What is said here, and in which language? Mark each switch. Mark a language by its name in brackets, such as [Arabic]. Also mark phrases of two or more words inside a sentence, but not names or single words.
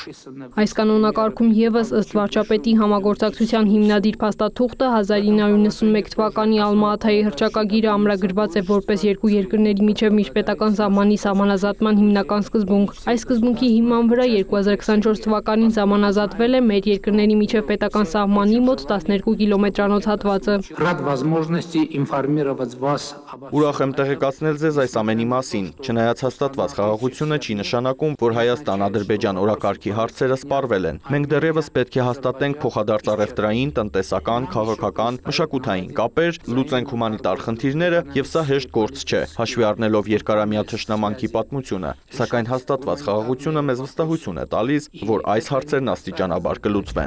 [Armenian] Այս կանոնակարգում ևս ըստ վարչապետի համագործակցության հիմնադիր փաստաթուղթը 1991 թվականի Ալմա-Աթայի հռչակագիրը ամրագրված է որպես երկու երկրների միջև միջպետական սահմանի սահմանազատման հիմնական սկզբունք։ Այս սկզբունքի հիման վրա 2024 թվականին սահմանազատվել է մեր մեր երկրների միջև պետական սահմանի մոտ 12 կիլոմետրանոց հատվածը։ [Russian] Рад возможности информировать вас. [Armenian] Ուրախ եմ տեղեկացնել ձեզ այս ամենի մասին, չնայած հաստատված խաղաղությունը չի նշանակում, որ Հայաստան-Ադրբեջան օրակարգի հարցերը սպառվել են։ Մենք դեռևս պետք է հաստատենք փոխադարձ առևտրային, տնտեսական, քաղաքական, մշակութային կապեր, լուծենք հումանիտար խնդիրները, եւ սա հեշտ գործ չէ, հաշվի առնելով երկարամյա թշնամանքի պատմությունը, սակայն հաստատված խաղաղությունը մեզ վստահություն է տալիս, որ այս հարցերն աստիճանաբար կլուծվեն։